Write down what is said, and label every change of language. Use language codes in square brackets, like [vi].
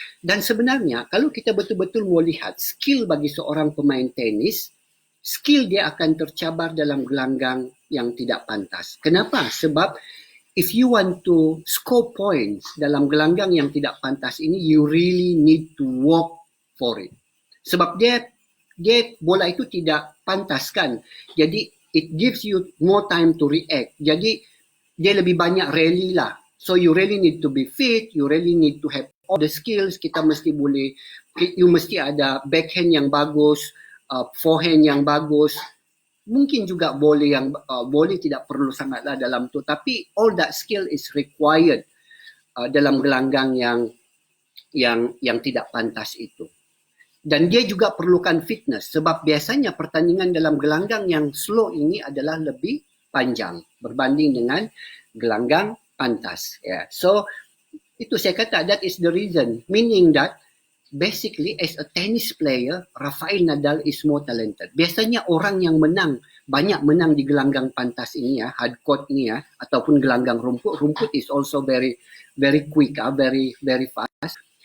[ms] Dan sebenarnya kalau kita betul-betul mau lihat skill bagi seorang pemain tenis, skill dia akan tercabar dalam gelanggang yang tidak pantas. Kenapa? [en] Sebab if you want to score points [ms] dalam gelanggang yang tidak pantas ini, [en] you really need to work for it. [ms] Sebab dia bola itu tidak pantas kan. [en] Jadi it gives you more time to react. [ms] Jadi dia lebih banyak rally lah. [en] So you really need to be fit, you really need to have all the skills. [ms] You mesti ada backhand yang bagus, forehand yang bagus. Mungkin juga volley tidak perlu sangatlah dalam tu, tapi [en] all that skill is required [ms] dalam gelanggang yang tidak pantas itu. Dan dia juga perlukan fitness, sebab biasanya pertandingan dalam gelanggang yang slow ini adalah lebih panjang berbanding dengan gelanggang pantas. [en] Yeah. [ms] So itu saya kata [en] that is the reason, meaning that basically as a tennis player, Rafael Nadal is more talented. [ms] Biasanya orang yang banyak menang di gelanggang pantas ini ya, hard court ni ya, ataupun gelanggang rumput [en] is also very very quick, very very fast.